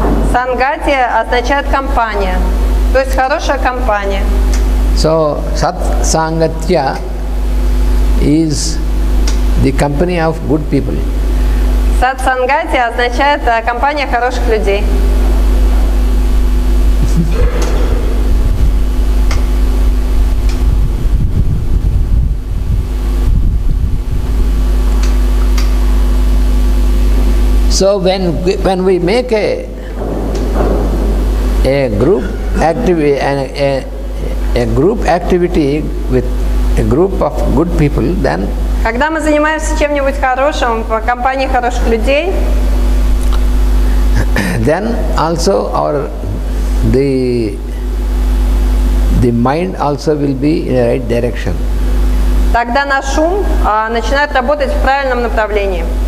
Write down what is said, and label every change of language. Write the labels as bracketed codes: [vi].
[ru] Сангатья означает компания, то есть хорошая компания. [en] So sat sangatya is the company of good people. [ru] Сад сангатья означает компания хороших людей. [en] So when we make a group activity a group activity with a group of good people, then [ru] когда мы занимаемся чем-нибудь хорошим в компании хороших людей, [en] then also the mind also will be in the right direction. [ru] тогда наш ум начинает работать в правильном направлении.